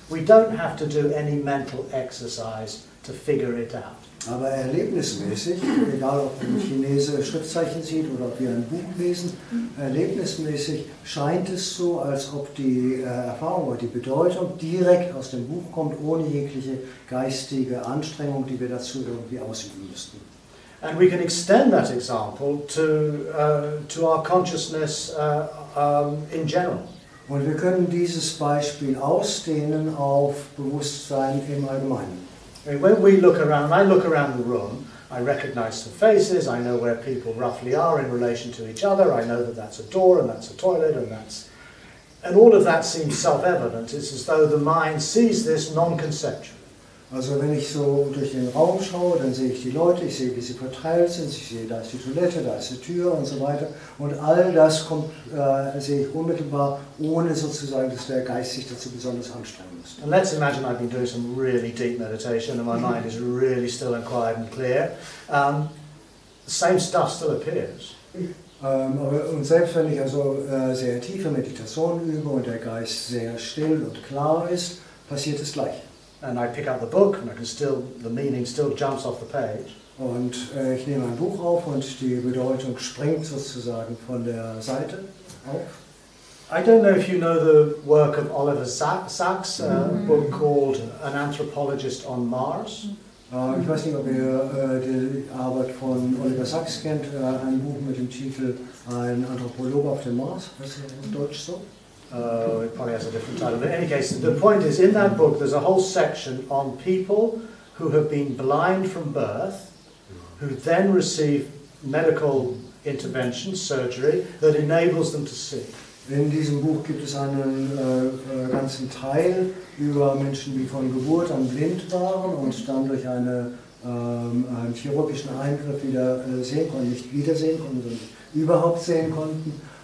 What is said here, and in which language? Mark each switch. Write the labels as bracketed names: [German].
[English] We don't have to do any mental exercise to figure it out. [German] Aber erlebnismäßig, egal ob ein Chinese Schriftzeichen sieht oder ob wir ein Buch lesen, erlebnismäßig scheint es so, als ob die Erfahrung oder die Bedeutung direkt aus dem Buch kommt, ohne jegliche geistige Anstrengung, die wir dazu irgendwie ausüben müssten. [English] And we can extend that example to our consciousness in general. [German] Und wir können dieses Beispiel ausdehnen auf Bewusstsein im Allgemeinen. [English] I mean, when we look around, I look around the room, I recognize some faces, I know where people roughly are in relation to each other, I know that that's a door and that's a toilet and all of that seems self-evident. It's as though the mind sees this non-conceptually. [German] Also wenn ich so durch den Raum schaue, dann sehe ich die Leute, ich sehe, wie sie verteilt sind, ich sehe, da ist die Toilette, da ist die Tür und so weiter. Und all das kommt, sehe ich unmittelbar, ohne sozusagen, dass der Geist sich dazu besonders anstrengen muss. [English] And let's imagine I've been doing some really deep meditation and my mind is really still and quiet and clear. The same stuff still appears. [German] Und selbst wenn ich also sehr tiefe Meditation übe und der Geist sehr still und klar ist, passiert es gleich. [English] And I pick up the book and the meaning still jumps off the page. [German] Und ich nehme ein Buch auf und die Bedeutung springt sozusagen von der Seite auf. [English] I don't know if you know the work of Oliver Sacks, a book called An Anthropologist on Mars. [German] Ich weiß nicht, ob ihr die Arbeit von Oliver Sacks kennt, ein Buch mit dem Titel Ein Anthropologe auf dem Mars. Was ist das in Deutsch so? [English] It probably has a different title, but in any case, the point is, in that book there's a whole section on people who have been blind from birth, who then receive medical intervention, surgery, that enables them to see. [German] In diesem Buch gibt es einen ganzen Teil über Menschen, die von Geburt an blind waren und dann durch einen chirurgischen Eingriff wieder sehen konnten, nicht wiedersehen konnten, sondern überhaupt sehen konnten.